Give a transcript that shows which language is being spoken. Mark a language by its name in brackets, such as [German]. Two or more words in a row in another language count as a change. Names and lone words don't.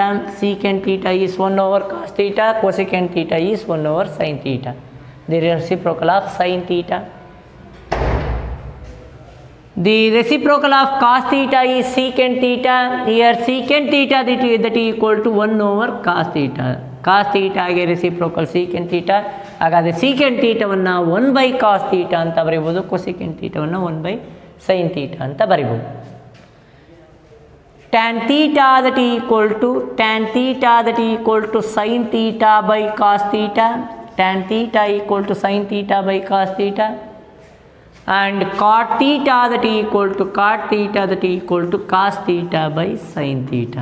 [English] Secant theta is 1 over cos theta. Cosecant theta is 1 over sin theta. The reciprocal of sin theta. The reciprocal of cos theta is secant theta. Here secant theta that is equal to 1 over cos theta. Cos theta [Kannada] ಗೆ [English] reciprocal secant theta. [Kannada] ಹಾಗಾದರೆ [English] secant theta [Kannada] ವನ್ನು [English] 1 by cos theta [Kannada] ಅಂತ ಬರೀಬೋದು. [English] cosecant theta [Kannada] ವನ್ನು [English] 1 by sin theta [Kannada] ಅಂತ ಬರೀಬೋದು. [English] tan theta that is equal to sin theta by cos theta. Tan theta equal to sin theta by cos theta. And cot theta that is equal to cos theta by sin theta.